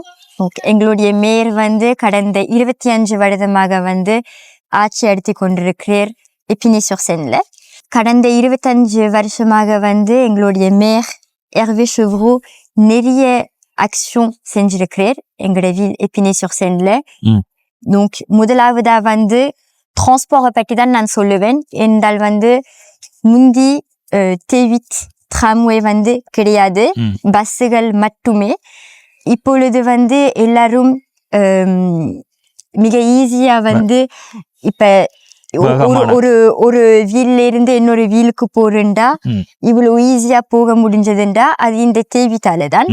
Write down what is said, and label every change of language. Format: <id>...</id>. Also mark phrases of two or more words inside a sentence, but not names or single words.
<ta>எங்களுடைய மேயர் வந்து கடந்த 25 வருடமாக வந்து ஆட்சி எடுத்து கொண்டிருக்கிறார் எப்பினே sur Seine. கடந்த 25 வருஷமாக வந்து எங்களுடைய மேயர் ஹெர்வே செவ்ரோ நிறைய ஆக்ஷன் செஞ்சிருக்கிறார் எங்களுடைய வில் எப்பினே sur Seine. Donc முதலாவதா வந்து டிரான்ஸ்போர்ட் பற்றி தான் நான் சொல்லுவேன். என்றால் வந்து முந்தி T8 tramway வந்து கிடையாது, பஸ்ஸுகள் மட்டுமே. இப்பொழுது வந்து எல்லாரும் மிக ஈஸியா வந்து இப்ப ஒரு வீல்ல இருந்து இன்னொரு வீலுக்கு போறேன்டா இவ்வளவு ஈஸியா போக முடிஞ்சதுண்டா அது இந்த T8 தான்.</ta>